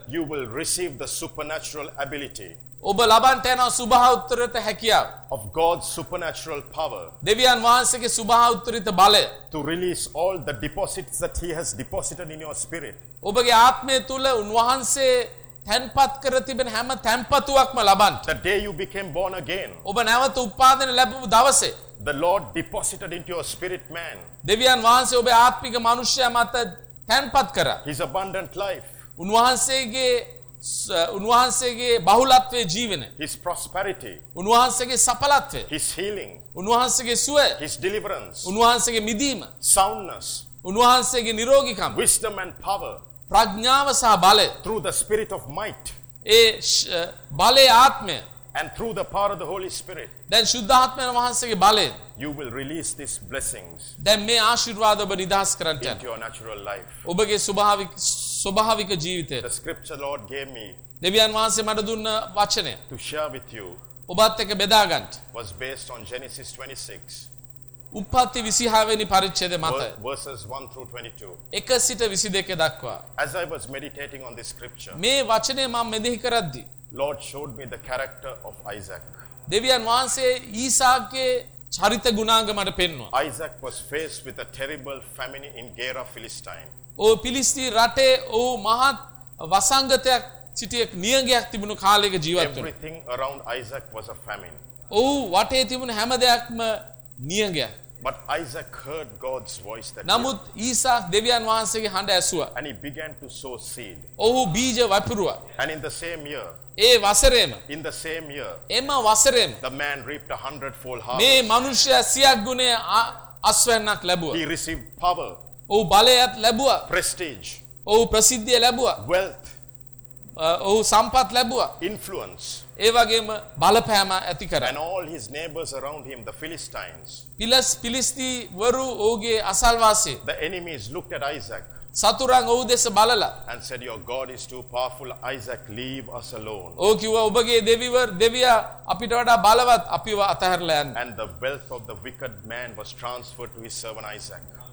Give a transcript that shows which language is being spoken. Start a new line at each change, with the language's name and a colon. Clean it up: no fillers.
English: you will receive the supernatural ability
Sinhala: ඔබ ලබන්ට යන සුභා උත්තරිත හැකියාව
English: of god's supernatural power
Sinhala: දෙවියන් වහන්සේගේ සුභා උත්තරිත බලය
English: to release all the deposits that he has deposited in your spirit
Sinhala: ඔබගේ ආත්මය තුල උන්වහන්සේ තැන්පත් කර තිබෙන හැම තැන්පතුවක්ම ලබන්ට
English: the day you became born again
Sinhala: ඔබ නැවත උපාදින ලැබපු දවසේ
English: the lord deposited into your spirit man
Sinhala: දෙවියන් වහන්සේ ඔබේ ආත්මික මනුෂ්‍යයා මත තැන්පත් කර
English: his abundant life
Sinhala: උන්වහන්සේගේ උන්වහන්සේගේ බහුලත්වයේ ජීවන
English: his prosperity
Sinhala: උන්වහන්සේගේ සඵලත්වය
English: his healing
Sinhala: උන්වහන්සේගේ සුවය
English: his deliverance
Sinhala: උන්වහන්සේගේ මිදීම
English: soundness
Sinhala: උන්වහන්සේගේ නිරෝගීකම
English: wisdom and power
Sinhala: ප්‍රඥාව සහ බලය
English: through the spirit of might
Sinhala: ඒ බලයේ ආත්මය
English: and through the power of the holy spirit
Sinhala: දැන් ශුද්ධ ආත්මය උන්වහන්සේගේ බලය
English: you will release these blessings
Sinhala: දැන් මේ ආශිර්වාද ඔබ නිදහස් කරන්නට
English: into your natural life
Sinhala: ඔබගේ ස්වභාවික ස්වභාවික ජීවිතේ
English: the scripture lord gave me
Sinhala: දෙවියන් වහන්සේ මට දුන්න වචනය
English: to share with you
Sinhala: ඔබත් එක්ක බෙදා ගන්න
English: was based on genesis 26
Sinhala: උපපති 26 වෙනි පරිච්ඡේදය මත
English: verses 1 through 22
Sinhala: 1 සිට 22 දක්වා
English: as i was meditating on this scripture
Sinhala: මේ වචනේ මම මෙදි කරද්දි
English: lord showed me the character of isaac
Sinhala: දෙවියන් වහන්සේ ඊසාක්ගේ චරිත ගුණාංග මට පෙන්වුවා
English: isaac was faced with a terrible famine in gera philistine
Sinhala: ඔය පිලිස්තීන් රටේ ඔව් මහත් වසංගතයක් සිටියක් නියඟයක් තිබුණු කාලයක ජීවත් වුණා.
English: Everything around Isaac was a famine.
Sinhala: ඔව් වටේ තිබුණු හැම දෙයක්ම නියඟයක්.
English: But Isaac heard God's voice that
Sinhala: නමුත් ඊසා දෙවියන් වහන්සේගේ හඬ ඇසුවා.
English: And he began to sow seed.
Sinhala: ඔව් බීජ වපුරුවා.
English: And in the same year
Sinhala: A වසරේම
English: in the same year
Sinhala: එම වසරේම
English: the man reaped a hundredfold harvest.
Sinhala: මේ මිනිසයා සියක් ගුණේ අස්වැන්නක් ලැබුවා.
English: He received power.
Sinhala: ඔහු බලයත් ලැබුවා
English: prestige
Sinhala: ඔහු ප්‍රසිද්ධිය ලැබුවා
English: wealth
Sinhala: ඔහු සම්පත් ලැබුවා
English: influence
Sinhala: ඒ වගේම බලපෑම ඇති කරා
English: and all his neighbors around him the philistines
Sinhala: පිලිස්ති වරු ඔහුගේ අසල්වාසී
English: the enemies looked at isaac
Sinhala: සතුරන් ඔහු දෙස බලලා
English: and said your god is too powerful isaac leave us alone
Sinhala: ඔහු කිව්වා ඔබගේ දෙවිවරු දෙවියා අපිට වඩා බලවත් අපිව අතහැරලා යන්න
English: and the wealth of the wicked man was transferred to his servant isaac